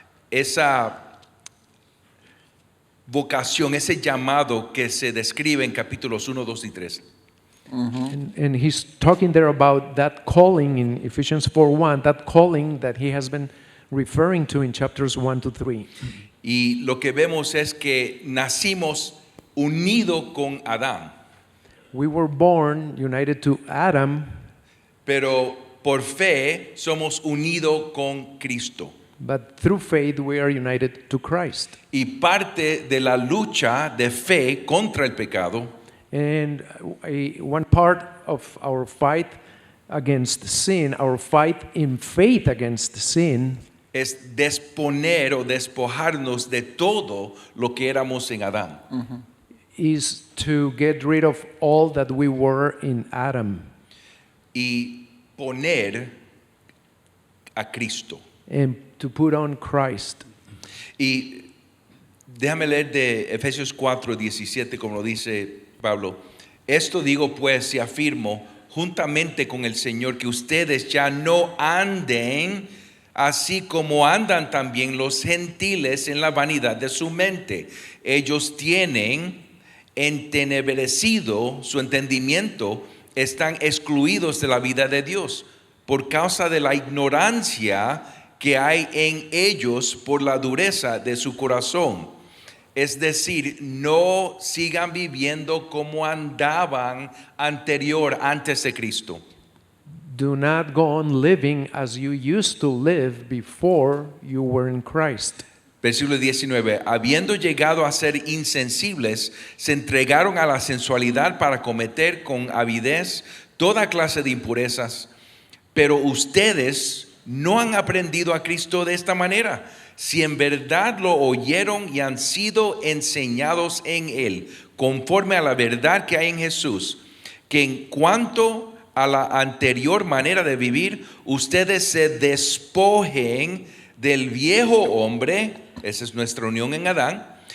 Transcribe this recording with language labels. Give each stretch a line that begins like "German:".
Spanish: Esa vocación, ese llamado que se describe en capítulos 1, 2 y 3.
English: And he's talking there about that calling in Ephesians 4:1, that calling that he has been referring to in chapters 1 to 3.
Spanish: Y lo que vemos es que nacimos unidos con Adán,
English: We were born united to Adam,
Spanish: pero por fe somos unidos con Cristo.
English: but through faith we are united to Christ.
Spanish: Y parte de la lucha de fe contra el pecado
English: And one part of our fight against sin, our fight in faith against sin,
Spanish: es disponer o despojarnos de todo lo que éramos en Adán.
English: is to get rid of all that we were in Adam
Spanish: Y poner a Cristo.
English: and to put on Christ.
Spanish: Y déjame leer de Efesios 4, 17, como lo dice Pablo. Esto digo pues y afirmo juntamente con el Señor que ustedes ya no anden así como andan también los gentiles en la vanidad de su mente. Ellos tienen entenebrecido su entendimiento, están excluidos de la vida de Dios por causa de la ignorancia que hay en ellos por la dureza de su corazón. Es decir, no sigan viviendo como andaban antes de Cristo.
English: Do not go on living as you used to live before you were in Christ.
Spanish: Versículo 19, habiendo llegado a ser insensibles, se entregaron a la sensualidad para cometer con avidez toda clase de impurezas. Pero ustedes no han aprendido a Cristo de esta manera. Si en verdad lo oyeron y han sido enseñados en Él, conforme a la verdad que hay en Jesús, que en cuanto a la anterior manera de vivir, ustedes se despojen del viejo hombre, esa es nuestra unión en Adán,